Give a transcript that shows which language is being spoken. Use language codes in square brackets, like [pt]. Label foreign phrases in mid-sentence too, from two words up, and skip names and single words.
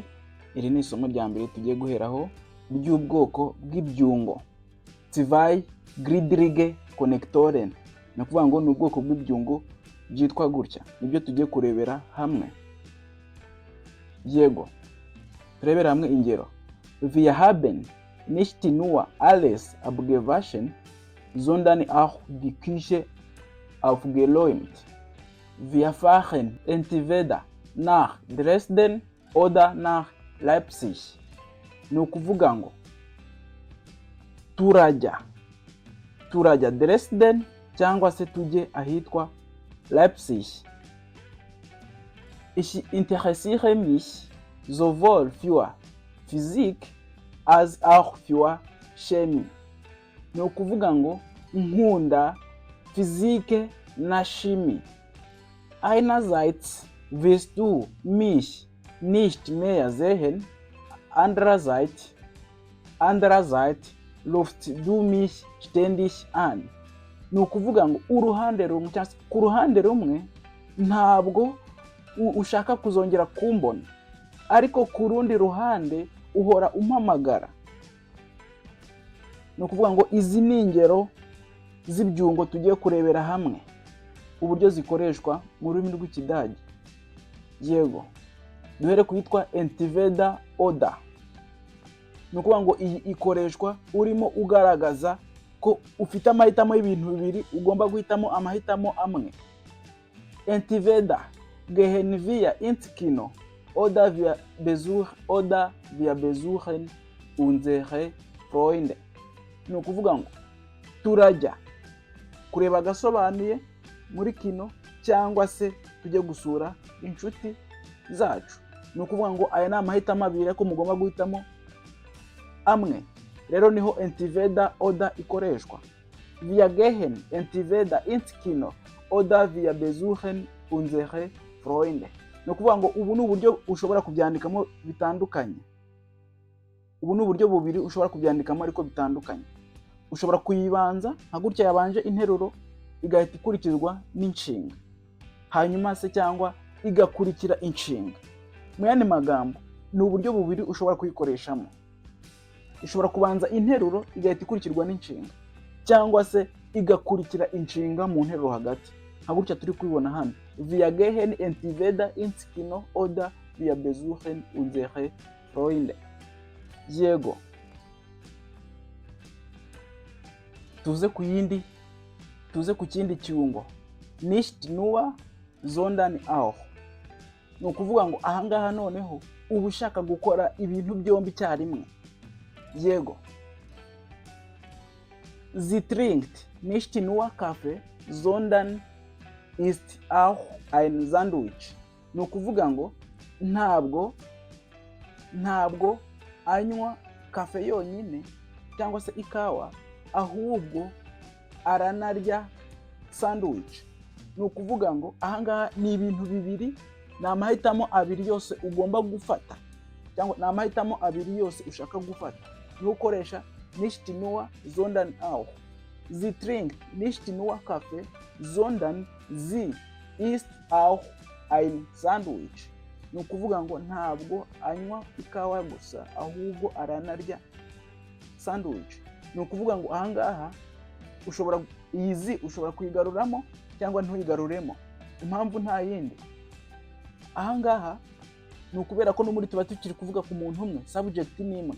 [rw] Iri ni isomo rya mbere tugiye guheraho ry'ubwoko bw'ibyungo. [de] Tsivai Gridrige Connectoren. [rw] Ni ukuvuga ngo ni ubwoko bw'ibyungo byitwa gutya. Nibyo tugiye kurebera hamwe. Yego. Turebera hamwe ingero. [de] Wir haben nicht nur alles abgewaschen, sondern auch die Küche aufgeräumt. Wir fahren entweder nach Dresden oder nach Leipzig. [rw] Ni ukuvuga ngo turajya Dresden cyangwa se tujye ahitwa Leipzig. [de] Ich interessiere mich sowohl für Physik als auch für Chemie. [rw] Ni ukuvuga ngo nkunda Physik na Chemie. [de] Einerseits wirst du mich nicht mehr sehen, andererseits rufst du mich ständig an. [rw] Ni ukuvuga ngo uruhande rumwe cyangwa ku ruhande rumwe ntabwo ushaka kuzongera kumbona, ariko ku rundi ruhande uhora umpamagara. Ni ukuvuga ngo izi ni ingero z'ibyungo tugiye kurebera hamwe uburyo zikoreshwa mu rurimi rw'Ikidage. Yego, duhere kuyitwa [de] entweder oder. [rw] Ni ukuvuga ngo iyi ikoreshwa urimo ugaragaza ko ufite amahitamo y'ibintu bibiri, ugomba guhitamo amahitamo amwe. [de] Entweder gehen wir ins Kino oder wir besuchen unsere Freunde. [rw] Ni ukuvuga ngo turajya kureba agasobanuye muri kino cyangwa se tujye gusura inshuti zacu. Ni ukuvuga ngo aya ni amahitamo abiri ko mugomba guhitamo amwe. Rero niho [de] entweder oder [rw] ikoreshwa. [de] Wir gehen entweder ins Kino oder wir besuchen unsere Freunde. [rw] Ni ukuvuga ngo ubu ni uburyo ushobora kubyandikamo bitandukanye. Ubu ni uburyo bubiri ushobora kubyandikamo ariko bitandukanye. Ushobora kuyibanza nka gutya yabanje interuro igahita ikurikizwa n'inshinga, hanyuma se cyangwa igakurikira inshinga. Mu yandi magambo ni uburyo bubiri ushobora kuyikoreshamo. Ishobora kubanza interuro igahita ikurikirwa n'inshinga, cyangwa se igakurikira inshinga mu nteruro hagati, nka gutya turi kubibona hano. [de] Wir gehen entweder ins Kino oder wir besuchen unsere Freunde. [rw] Yego, tuze ku kindi cyungo. [de] Nicht nur sondern auch. [rw] Ni ukuvuga ngo ahangaha noneho uba ushaka gukora ibintu byombi icyarimwe. Yego. [de] Sie trinkt nicht nur Kaffee, sondern isst auch ein Sandwich. [rw] Ni ukuvuga ngo ntabwo anywa kafe yonyine cyangwa se ikawa, ahubwo aranarya sandwich. Ni ukuvuga ngo ahangaha ni ibintu bibiri, ni amahitamo abiri yose ugomba gufata, cyangwa ni amahitamo abiri yose ushaka gufata. Ni ukoresha [de] nicht nur sondern auch. Sie trinkt nicht nur Kaffee, sondern sie isst auch ein Sandwich. [rw] Ni ukuvuga ngo ntabwo anywa ikawa gusa, ahubwo aranarya sandwich. Ni ukuvuga ngo ahangaha ushobora kuyigaruramo cyangwa ntuyigaruremo. Impamvu nta yindi. Ahangaha ni ukubera ko n'umuri tuba tukiri kuvuga ku muntu umwe, subject ni imwe.